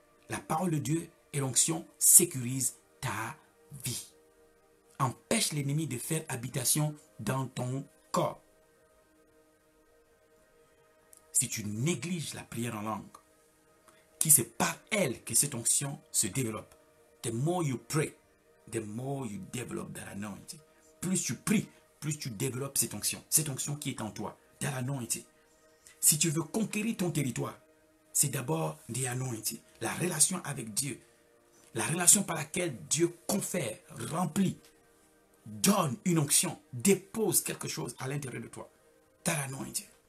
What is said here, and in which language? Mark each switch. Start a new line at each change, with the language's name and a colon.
French: La parole de Dieu et l'onction sécurisent ta vie. Empêche l'ennemi de faire habitation dans ton corps. Si tu négliges la prière en langue, qui c'est par elle que cette onction se développe.
English: The more you pray, the more you develop that anointing.
French: Plus tu pries, plus tu développes cette onction qui est en toi,
English: that anointing.
French: Si tu veux conquérir ton territoire, c'est d'abord
English: the anointing,
French: la relation avec Dieu, la relation par laquelle Dieu confère, remplit, donne une onction, dépose quelque chose à l'intérieur de toi,
English: that anointing.